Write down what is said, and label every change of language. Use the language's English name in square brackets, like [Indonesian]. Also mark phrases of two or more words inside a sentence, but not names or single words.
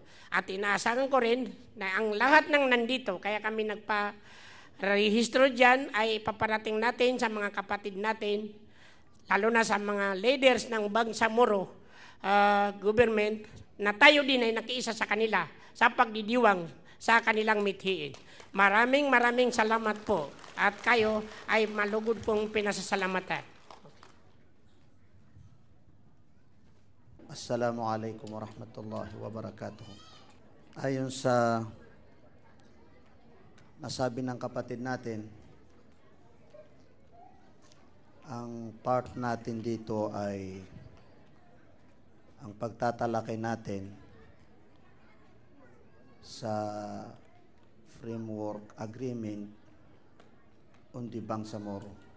[Filipino] At inaasahan ko rin na ang lahat ng nandito, kaya kami nagpa-rehistro dyan, ay paparating natin sa mga kapatid natin, lalo na sa mga leaders ng Bangsamoro government, na tayo din ay nakiisa sa kanila sa pagdidiwang sa kanilang mithiin. Maraming salamat po at kayo ay malugod pong pinasasalamatan. [Arabic] السلام عليكم ورحمة الله وبركاته. [Filipino] Ayon sa nasabi ng kapatid natin, ang part natin dito ay ang pagtatalakay natin sa Framework Agreement on the Bangsamoro.